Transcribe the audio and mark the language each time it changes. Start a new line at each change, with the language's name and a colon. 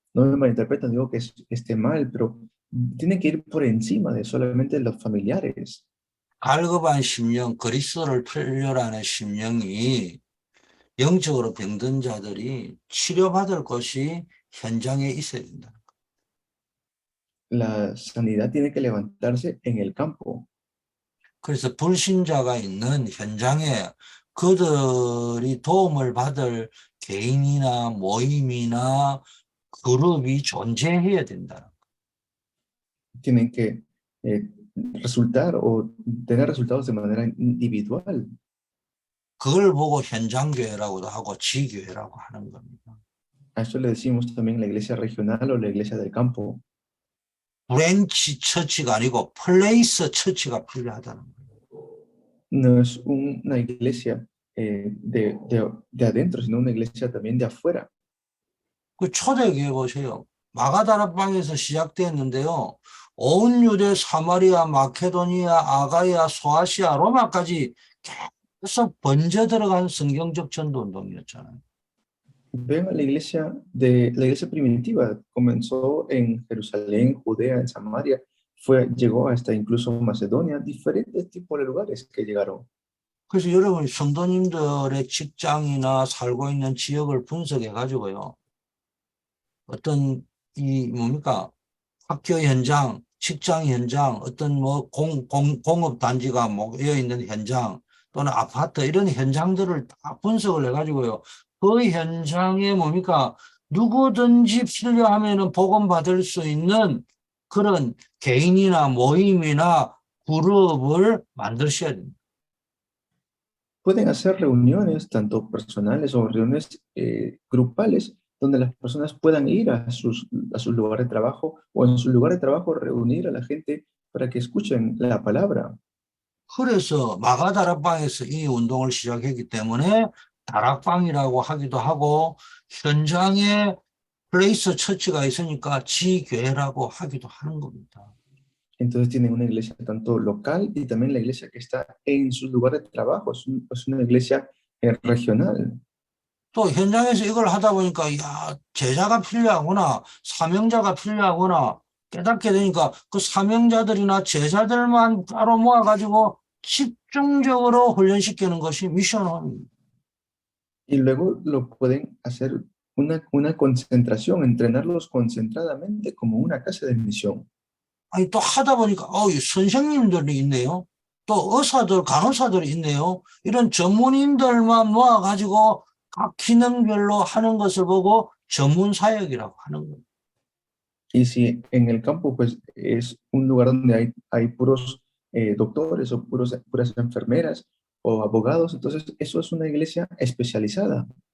Spanish: No me malinterpreten, digo que esté mal, pero tiene que ir por encima de solamente los familiares.
Korean: 갈급한 심령, 그리스도를 풀려라는 심령이 영적으로 병든 자들이 치료받을 곳이 현장에 있어야 된다.
Spanish: La sanidad tiene que levantarse en el campo.
Korean: 그래서 불신자가 있는 현장에 그들이 도움을 받을 개인이나 모임이나 그룹이 존재해야 된다.
Spanish: Tienen que resultar o tener resultados de manera individual.
Korean: 그걸 보고 현장교회라고도 하고 지교회라고 하는 겁니다.
Spanish: A esto le decimos también la iglesia regional o la iglesia del campo.
Korean: 브랜치 처치가 아니고 플레이스 처치가 필요하다는 거예요.
Spanish: No es una iglesia de adentro, sino una iglesia también de afuera.
Korean: 그 초대교회 보세요. 마가다락방에서 시작됐는데요. 온 유대, 사마리아, 마케도니아, 아가야, 소아시아, 로마까지 계속 번져 들어간 성경적 전도 운동이었잖아요.
Spanish: Ven a la iglesia primitiva, comenzó en Jerusalén, Judea, en Samaria, llegó hasta incluso Macedonia, diferentes tipos de lugares que llegaron.
Korean: 그래서 여러분 성도님들의 직장이나 살고 있는 지역을 분석해 가지고요. 어떤 이 뭡니까? 학교 현장, 직장 현장, 어떤 뭐 공업 단지가 모여 있는 현장 또는 아파트 이런 현장들을 다 분석을 해 가지고요. 그 현장에 뭡니까? 누구든지 필요하면은 복음 받을 수 있는 그런 개인이나 모임이나 그룹을 만드셔야 됩니다.
Spanish: Pueden hacer reuniones, tanto personales o reuniones grupales, donde las personas puedan ir a su lugar de trabajo o en su lugar de trabajo reunir a la gente para que escuchen la palabra.
Korean: 그래서 마가다락방에서 이 운동을 시작했기 때문에 다락방이라고 하기도 하고 현장에 플레이스 처치가 있으니까 지교회라고 하기도 하는 겁니다.
Spanish: Entonces tienen una iglesia tanto local y también la iglesia que está en su lugar de trabajo. Es una iglesia regional.
Korean: 또 현장에서 이걸 하다 보니까 야, 제자가 필요하구나, 사명자가 필요하구나 깨닫게 되니까 그 사명자들이나 제자들만 따로 모아가지고 집중적으로 훈련시키는 것이 미션홈입니다.
Spanish: Y luego lo pueden hacer una concentración, entrenarlos concentradamente como una casa de misión.
Korean: 아니 또 하다 보니까 선생님들이 있네요. 또 의사들, 간호사들이 있네요. 이런 전문인들만 모아가지고 각 기능별로 하는 것을 보고 전문 사역이라고 하는 거예요.
Spanish: Y si en el campo pues es un lugar donde hay puros doctores o puras enfermeras o abogados, entonces eso es una iglesia especializada.